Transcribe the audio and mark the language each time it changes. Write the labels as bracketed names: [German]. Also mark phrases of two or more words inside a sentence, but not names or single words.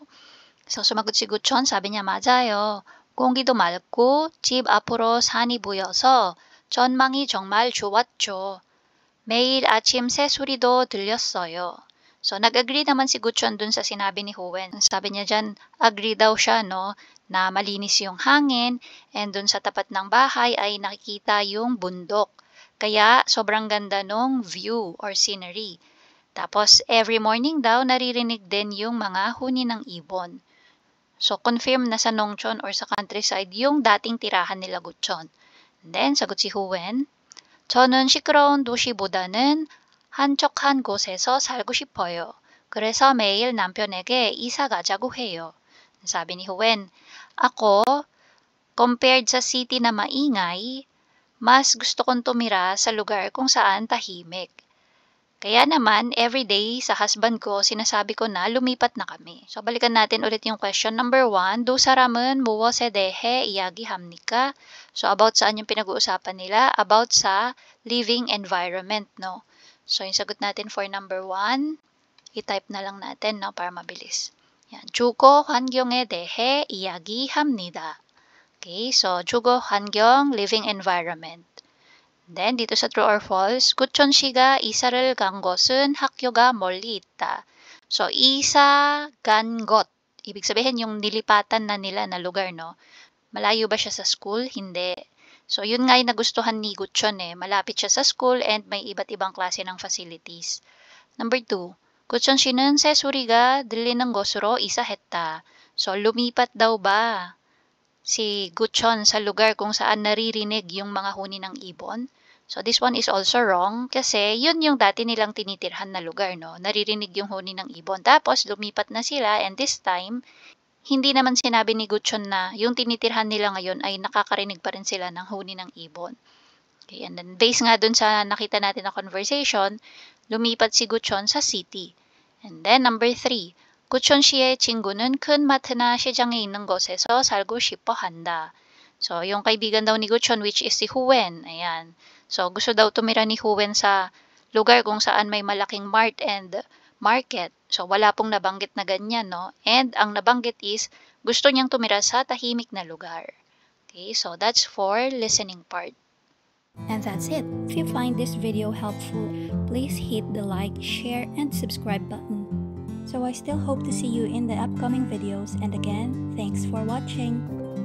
[Filipino] So sumagot si Guchon, sabi niya, [Korean] 맞아요. 공기도 맑고 집 앞으로 산이 보여서 전망이 정말 좋았죠. 매일 아침 새소리도 들렸어요. [Filipino] So, nag-agree naman si Guchon dun sa sinabi ni Huen. Sabi niya dyan, agree daw siya, no, na malinis yung hangin, and dun sa tapat ng bahay ay nakikita yung bundok. Kaya, sobrang ganda nung [English] view or scenery. [Filipino] Tapos, [English] every morning [Filipino] daw, naririnig din yung mga huni ng ibon. So, confirm na sa 농촌 or sa countryside yung dating tirahan nila Guchon. [English] And then, [Filipino] sagot si Huen, [Korean] 저는 시끄러운 도시보다는 한적한 곳에서 살고 싶어요. 그래서 매일 남편에게 이사 가자고 해요. [Filipino] Sabi ni Huen, ako, compared sa city na maingay, mas gusto kong tumira sa lugar kung saan tahimik. Kaya naman, everyday sa husband ko, sinasabi ko na lumipat na kami. So, balikan natin ulit yung [English] question number 1. [Korean] 두 사람은 무엇에 대해 이야기합니까? [Filipino] So, about saan yung pinag-uusapan nila? About sa [English] living environment, [Filipino] no? So, yung sagot natin [English] for number 1, [Filipino] i-type na lang natin, no, para mabilis. Yan. [Korean] 주거 환경에 대해 이야기합니다. [English] Okay, so [Korean] 주거 환경, [English] living environment. Then, [Filipino] dito sa [English] true or false, [Korean] 구천 씨가 이사를 간 곳은 학교가 멀리 있다. So, 이사 간 곳. [Filipino] Ibig sabihin, yung nilipatan na nila na lugar, no? Malayo ba siya sa school? Hindi. So, yun nga yung nagustuhan ni Guchon, eh. Malapit siya sa school and may iba't ibang klase ng facilities. Number 2, [Korean] 구천 씨는 새소리가 들리는 곳으로 이사했다. [Filipino] So, lumipat daw ba si Guchon sa lugar kung saan naririnig yung mga huni ng ibon? So, [English] this one is also wrong [Filipino] kasi yun yung dati nilang tinitirhan na lugar, no? Naririnig yung huni ng ibon. Tapos, lumipat na sila [English] and this time, [Filipino] hindi naman sinabi ni Guchon na yung tinitirhan nila ngayon ay nakakarinig pa rin sila ng huni ng ibon. [English] Okay, and then based [Filipino] nga dun sa nakita natin na conversation, lumipat si Guchon sa city. [English] And then number 3, [Korean] 구천 씨의 친구는 큰 마트나 시장에 있는 곳에서 살고 싶어 한다. [Filipino] So, yung kaibigan daw ni Guchon, [English] which is [Filipino] si Huen, ayan. So, gusto daw tumira ni Huen sa lugar kung saan may malaking [English] mart and market. [Filipino] So, wala pong nabanggit na ganyan, no? And ang nabanggit is, gusto niyang tumira sa tahimik na lugar. [English] Okay, so that's for listening part. [Filipino] And that's it. [English] If you find this video helpful, please hit the like, share, and subscribe button. So I still hope to see you in the upcoming videos, and again, thanks for watching.